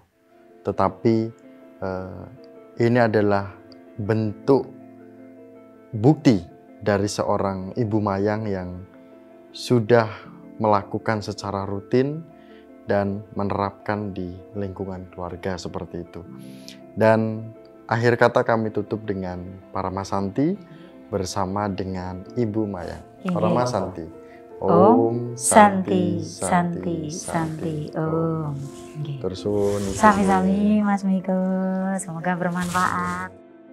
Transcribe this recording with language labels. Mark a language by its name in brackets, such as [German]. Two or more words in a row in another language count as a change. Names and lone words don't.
[Indonesian] Tetapi ini adalah bentuk bukti dari seorang Ibu Mayang yang sudah melakukan secara rutin dan menerapkan di lingkungan keluarga seperti itu. Dan akhir kata kami tutup dengan para Masanti bersama dengan Ibu Mayang. Para Masanti. [Sanskrit] Om Santi Santi Santi Om. [Indonesian] Terus Sami-sami Mas Miko, semoga bermanfaat.